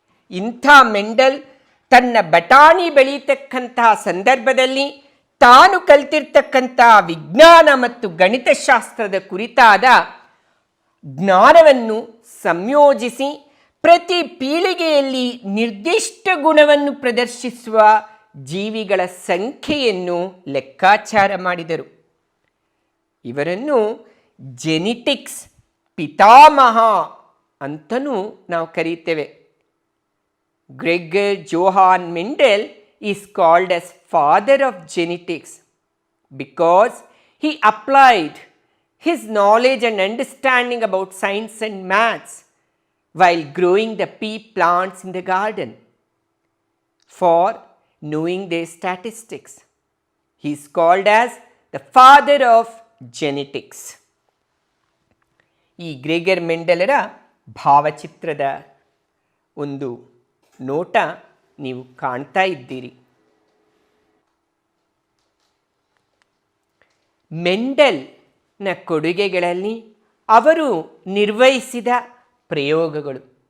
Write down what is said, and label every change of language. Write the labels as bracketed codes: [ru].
[kn] ಇಂಥ ಮೆಂಡೆಲ್ ತನ್ನ ಬಟಾಣಿ ಬೆಳೆಯತಕ್ಕಂತಹ ಸಂದರ್ಭದಲ್ಲಿ ತಾನು ಕಲಿತಿರ್ತಕ್ಕಂಥ ವಿಜ್ಞಾನ ಮತ್ತು ಗಣಿತಶಾಸ್ತ್ರದ ಕುರಿತಾದ ಜ್ಞಾನವನ್ನು ಸಂಯೋಜಿಸಿ ಪ್ರತಿ ಪೀಳಿಗೆಯಲ್ಲಿ ನಿರ್ದಿಷ್ಟ ಗುಣವನ್ನು ಪ್ರದರ್ಶಿಸುವ ಜೀವಿಗಳ ಸಂಖ್ಯೆಯನ್ನು ಲೆಕ್ಕಾಚಾರ ಮಾಡಿದರು. ಇವರನ್ನು ಜೆನೆಟಿಕ್ಸ್ ಪಿತಾಮಹ ಅಂತಲೂ ನಾವು ಕರೀತೇವೆ. [en] Gregor Johann Mendel is called as father of genetics because he applied his knowledge and understanding about science and maths while growing the pea plants in the garden for knowing their statistics. He is called as the father of genetics. [kn] ಈ Gregor ಮೆಂಡೆಲರ ಭಾವಚಿತ್ರದ ಒಂದು ನೋಟ ನೀವು ಕಾಣ್ತಾ ಇದ್ದೀರಿ. ಮೆಂಡೆಲ್ನ ಕೊಡುಗೆಗಳಲ್ಲಿ ಅವರು ನಿರ್ವಹಿಸಿದ ಪ್ರಯೋಗಗಳು.